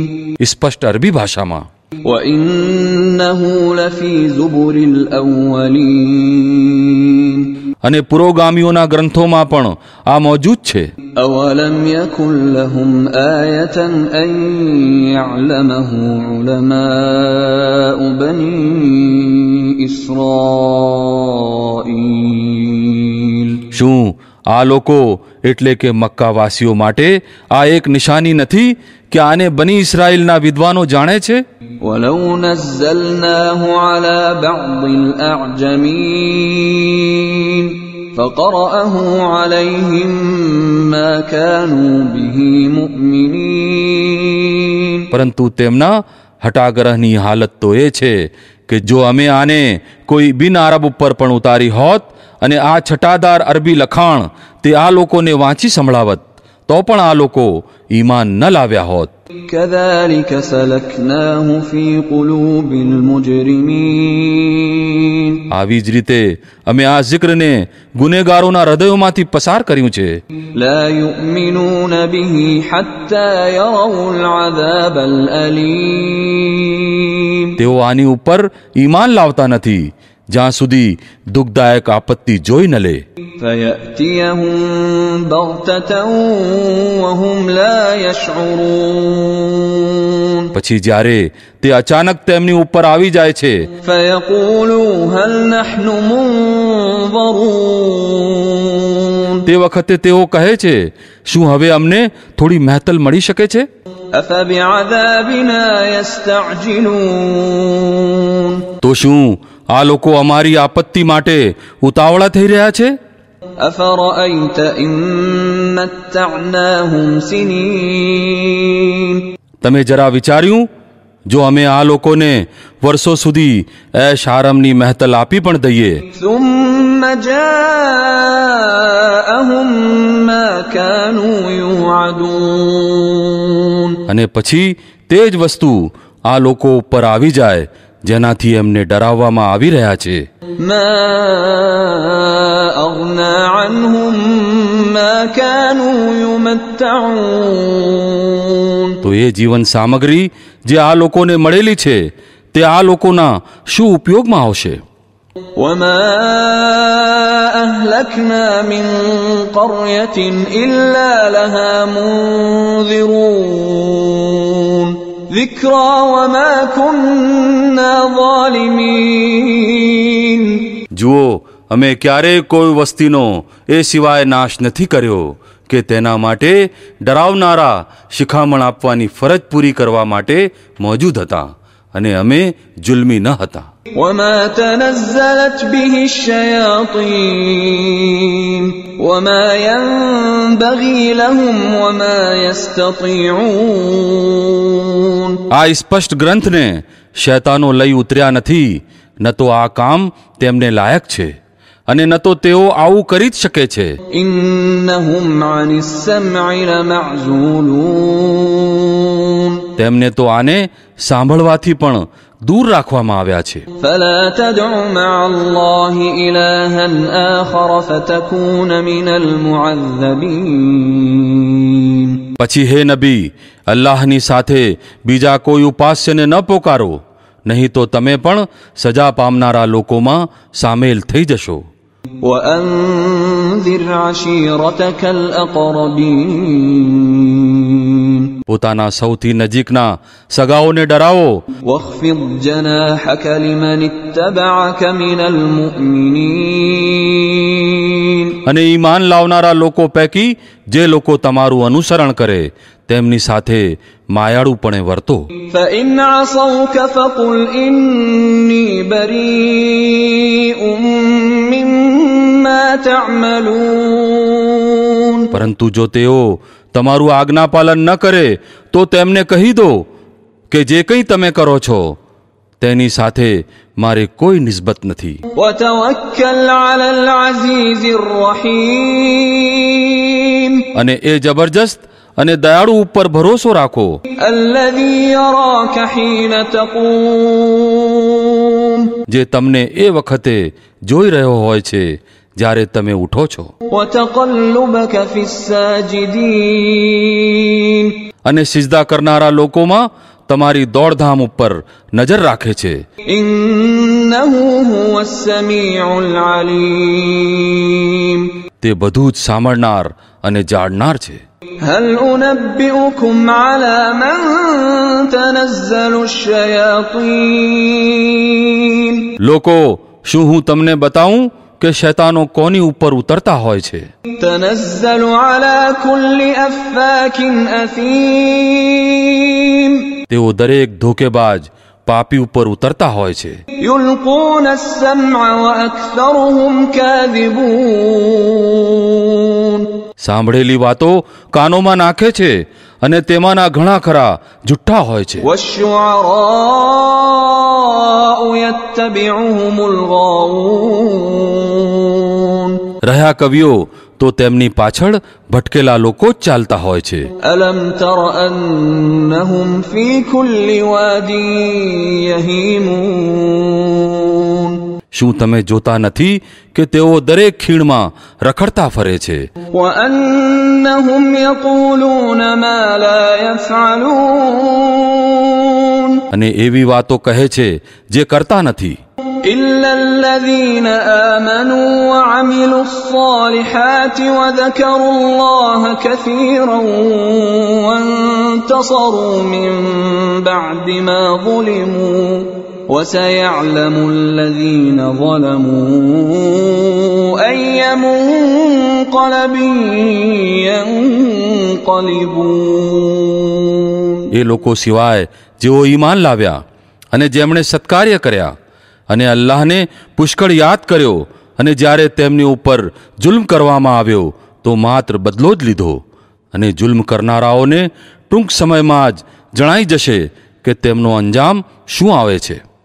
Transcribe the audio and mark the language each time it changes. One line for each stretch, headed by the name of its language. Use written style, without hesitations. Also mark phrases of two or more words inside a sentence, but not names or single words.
Gujarati: સ્પષ્ટ અરબી ભાષામાં.
Arabic: وإنه لفي زبر الأولين
Gujarati: અને પુરોગામીઓના ગ્રંથોમાં પણ આ મોજૂદ છે.
Arabic: أولم يكن لهم آية أن يعلمه علماء بني إسرائيل
Gujarati: શું આ લોકો એટલે કે મક્કાવાસીઓ માટે આ એક નિશાની નથી કે આને બની ઇસ્રાયેલના વિદ્વાનો જાણે છે?
Arabic: ولو نزلناه على بعض الأعجمين فقرأه عليهم ما كانوا به مؤمنين
Gujarati: પરંતુ તેમના હટાગ્રહની હાલત તો એ છે કે જો અમે આને કોઈ બિન આરબ ઉપર પણ ઉતારી હોત અને આ છટાદાર અરબી લખાણ તે આ લોકોને વાંચી સંભળાવત તો પણ આ લોકો ઈમાન ન લાવ્યા હોત.
Arabic: كذلك سلكناه في قلوب المجرمين
Gujarati: આવી જ રીતે અમે આ જિક્રને ગુનેગારોના હૃદયોમાંથી પસાર કર્યું છે.
Arabic: لا يؤمنون به حتى يروا العذاب الأليم
Gujarati: તેઓ આની ઉપર ઈમાન લાવતા નથી જ્યાં સુધી દુઃખદાયક આપત્તિ જોઈ ન લે.
Arabic: فيأتيهم بغتة وهم لا يشعرون
Gujarati: પછી જ્યારે તે અચાનક તેમની ઉપર આવી જાય છે
Arabic: فيقولوا هل نحن منظرون
Gujarati: તે વખતે તેઓ કહે છે શું હવે અમને થોડી મહેતલ મળી શકે છે?
Arabic: أفبعذابنا يستعجلون
Gujarati: તો શું આ લોકો અમારી આપત્તિ માટે ઉતાવળા થઈ રહ્યા છે?
Arabic: أفرأيت إن متعناهم سنين
Gujarati: તમે જરા વિચાર્યું જો અમે આ લોકોને વર્ષો સુધી એશ આરામની મહેતલ આપી પણ દઈએ
Arabic: ثم جاءهم ما كانوا يوعدون
Gujarati: અને પછી તે જ વસ્તુ આ લોકો ઉપર આવી જાય જેનાથી એમને ડરાવવામાં આવી રહ્યા છે.
Arabic: ما أغنى عنهم ما كانوا يمتعون
Gujarati: તો એ જીવન સામગ્રી જે આ લોકોને મળેલી છે તે આ લોકોના શું ઉપયોગમાં આવશે?
Arabic: وما أهلكنا من قرية إلا لها منذرون ذكرى وما كنا ظالمين
Gujarati: જુઓ અમે ક્યારેય કોઈ વસ્તીનો એ સિવાય નાશ નથી કર્યો કે તેના માટે ડરાવનારા શિખામણ આપવાની ફરજ પૂરી કરવા માટે મોજૂદ હતા અને અમે જુલ્મી ન હતા.
Arabic: وما تنزلت به الشياطين وما ينبغي لهم وما يستطيعون
Gujarati: આ સ્પષ્ટ ગ્રંથને શૈતાનો લઈ ઉતર્યા નથી ન તો આ કામ તેમને લાયક છે અને ન તો તેઓ આવું કરી જ શકે છે.
Arabic: إنهم عن السمع لمعزولون
Gujarati: તેમને તો આને સાંભળવાથી પણ દૂર રાખવામાં આવ્યા છે.
Arabic: فلا تدع مع الله إلها آخر فتكون من المعذبين
Gujarati: પછી હે નબી અલ્લાહની સાથે બીજા કોઈ ઉપાસ્યને ન પોકારો નહીં તો તમે પણ સજા પામનારા લોકોમાં સામેલ થઈ જશો.
Arabic: وأنذر عشيرتك الأقربين
Gujarati: પોતાના સૌથી નજીકના સગાઓને ડરાવો
Arabic: واخفض جناحك لمن اتبعك من المؤمنين
Gujarati: અને ઈમાન લાવનારા લોકો પૈકી જે લોકો તમારું અનુસરણ કરે તેમની સાથે માયાળુપણે વર્તો.
Arabic: فإن عصوك فقل إني بريء مما تعملون
Gujarati: પરંતુ જો તેઓ તમારું આજ્ઞાપાલન ન કરે તો તેમને કહી દો કે જે કંઈ તમે કરો છો તેની સાથે મારે કોઈ નિસ્બત નથી.
Arabic: وتوكل على العزيز الرحيم
Gujarati: અને એ જબરજસ્ત અને દયાળુ ઉપર ભરોસો રાખો,
Arabic: الذي يراك حين تقوم
Gujarati: જે તમને એ વખતે જોઈ રહ્યો હોય છે જ્યારે તમે ઉઠો છો,
Arabic: وتقلبك في الساجدين
Gujarati: અને સિજદા કરનારા લોકોમાં તમારી દોડધામ ઉપર નજર રાખે છે.
Arabic: إنه هو السميع العليم
Gujarati: તે બધું જ સાંભળનાર અને જાણનાર છે.
Arabic: هل أنبئكم على من تنزل الشياطين
Gujarati: લોકો, શું હું તમને બતાવું કે શૈતાનો કોની ઉપર ઉતરતા હોય છે?
Arabic: تنزل على كل أفاك أثيم
Gujarati: તેઓ દરેક ધોકેબાજ પાપી ઉપર ઉતરતા હોય છે.
Arabic: يلقون السمع وأكثرهم كاذبون
Gujarati: સાંભળેલી વાતો કાનોમાં નાખે છે અને તેમાંના ઘણા ખરા જુઠ્ઠા હોય છે.
Arabic: والشعراء يتبعهم الغاوون
Gujarati: રહ્યા કવિઓ તો તેમની પાછળ ભટકેલા લોકો જ ચાલતા હોય છે.
Arabic: ألم تر أنهم في كل واد يهيمون
Gujarati: શું તમે જોતા નથી કે તેઓ દરેક ખીણમાં રખડતા ફરે છે,
Arabic: وأنهم يقولون ما لا يفعلون
Gujarati: અને એવી વાતો કહે છે જે કરતા નથી.
Arabic: إلا الذين آمنوا وعملوا الصالحات وذكروا الله كثيرا وانتصروا من بعد ما ظلموا وسيعلم الذين ظلموا أي منقلب ينقلبون
Gujarati: એ લોકો સિવાય જેઓ ઈમાન લાવ્યા અને જેમણે સત્કાર્ય કર્યા અને અલ્લાહને પુષ્કળ યાદ કર્યો, અને જ્યારે તેમની ઉપર જુલ્મ કરવામાં આવ્યો તો માત્ર બદલો જ લીધો, અને જુલ્મ કરનારાઓને ટૂંક સમયમાં જ જણાઈ જશે કે તેમનો અંજામ શું આવે છે.